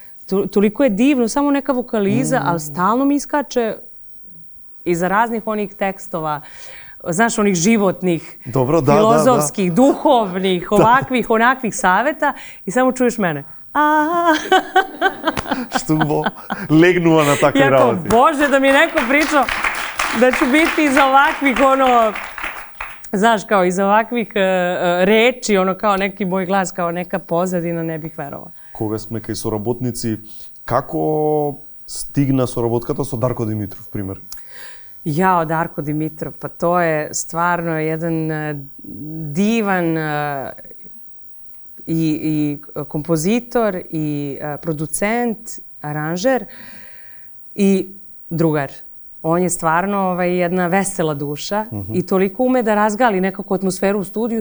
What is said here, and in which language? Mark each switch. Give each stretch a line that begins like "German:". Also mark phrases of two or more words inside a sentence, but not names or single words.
Serbian: toliko je divno, samo neka vokaliza, ali stalno mi iskače iza raznih onih tekstova, znaš, onih životnih, filozofskih, duhovnih, ovakvih, onakvih saveta i samo čuješ mene.
Macedonian: Што го легнува на такви работи.
Serbian: Боже, да ми neko pričao da ću biti iza ovakvih, znaš, kao iza ovakvih reči, kao neki moj glas, kao neka pozadina, ne bih verovala.
Macedonian: Кога сме кај соработници, како стигна соработката со Дарко Димитров, пример?
Serbian: Jao, Darko Dimitrov, pa to je stvarno jedan divan i kompozitor, i producent, aranžer i drugar. On je stvarno jedna vesela duša i toliko ume da razgali nekako atmosferu u studiju.